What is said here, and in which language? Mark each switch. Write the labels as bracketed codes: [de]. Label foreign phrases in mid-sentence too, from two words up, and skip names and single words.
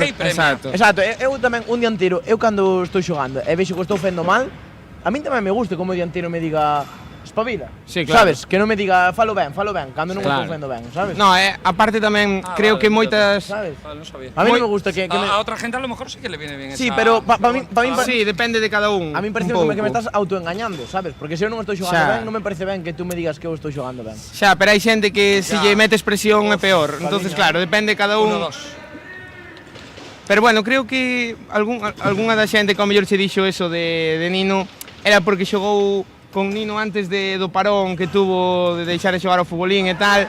[gl] Exacto. Eu tamén un dianteiro, eu cando estou xogando e vexo que estou fendo mal, a min tamén me gusta como dianteiro me diga, espabila. Sí, claro. Sabes, que non me diga falo ben, cando non Claro. estou facendo ben, sabes? No, aparte tamén creo que moitas... Sabes? Vale, non sabía. A mí non me gusta que a outra gente [es] a lo mejor sí que le viene bien [gl] Sí, esa... pero para mí Sí, depende de cada un. A mí me parece un que me pouco. estás autoengañando, sabes? Porque se eu non estou xogando Xa. ben, non me parece ben que tú me digas que eu estou xogando ben. Xa, pero hai xente que se lle metes presión é peor. Entonces, Calviño. claro, depende de cada un. 1-2. Pero bueno, creo que algunha da xente que ao mellor che dixo eso de Nino era porque xogou con Nino antes do parón que tuvo de deixar de xogar ao futbolín e tal.